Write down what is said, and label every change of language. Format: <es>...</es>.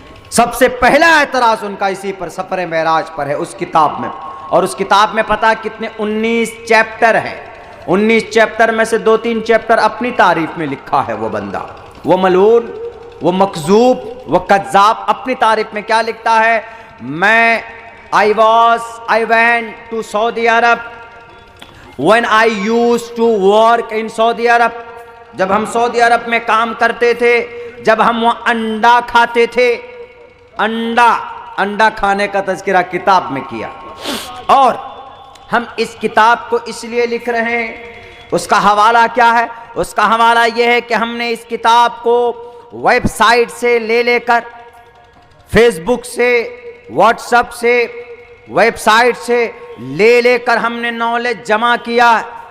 <hi>सबसे पहला एतराज उनका इसी पर सफर मेराज पर है, उस किताब में। और उस किताब में पता कितने 19 चैप्टर हैं। 19 चैप्टर में से 2-3 चैप्टर अपनी तारीफ में लिखा है वो बंदा, वो मलून, वो मकजूब, वो कज्जाब। अपनी तारीफ में क्या लिखता है?</hi> <en>I went to Saudi Arab when I used to work in Saudi Arab।</en> <hi>जब हम सऊदी अरब में काम करते थे, जब हम वहाँ अंडा खाते थे, अंडा खाने का तज़किरा किताब में किया। और हम इस किताब को इसलिए लिख रहे हैं, उसका हवाला क्या है? उसका हवाला यह है कि हमने इस किताब को वेबसाइट से लेकर, फेसबुक से, व्हाट्सएप से, वेबसाइट से लेकर हमने नॉलेज जमा किया।</hi>